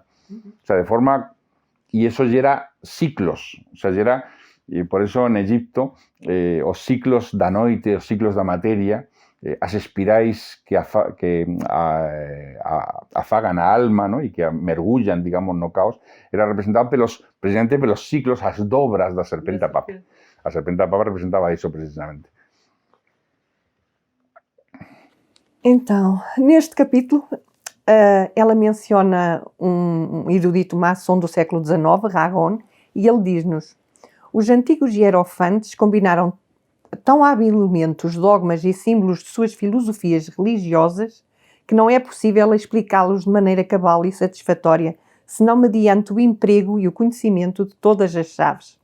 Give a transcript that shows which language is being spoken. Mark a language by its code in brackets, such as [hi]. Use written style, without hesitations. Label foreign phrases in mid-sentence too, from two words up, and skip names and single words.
[es] O sea, [gl] de forma... E eso gera ciclos. [es] O sea, [gl] gera... E por eso en Egipto, os ciclos da noite, os ciclos da materia, as espirais que afagan a alma, ¿no? E que mergullan, digamos, no caos, era representado precisamente pelos ciclos, as dobras da serpente a papa. A serpente a papa representaba isso precisamente. [pt] Então, neste capítulo, ela menciona um erudito maçom do século XIX, Ragon, e ele diz-nos: os antigos hierofantes combinaram tão habilmente os dogmas e símbolos de suas filosofias religiosas que não é possível explicá-los de maneira cabal e satisfatória senão mediante o emprego e o conhecimento de todas as chaves.